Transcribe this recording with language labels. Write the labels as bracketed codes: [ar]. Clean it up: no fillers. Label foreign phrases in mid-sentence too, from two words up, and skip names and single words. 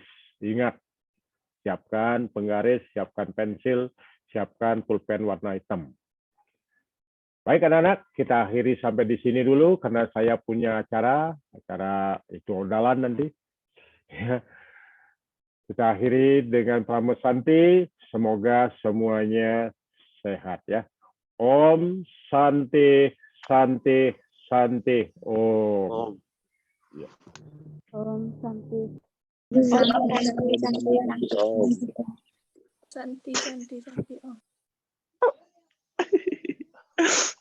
[id] Ingat, siapkan penggaris, siapkan pensil, siapkan pulpen warna hitam. Baik anak-anak, kita akhiri sampai di sini dulu karena saya punya acara itu odalan nanti. Ya. Kita akhiri dengan pramusanti, semoga semuanya sehat ya. [sa] Om Santi Santi Santi. [id] Om. Ya. [sa] Om Santi. Santi. Oh.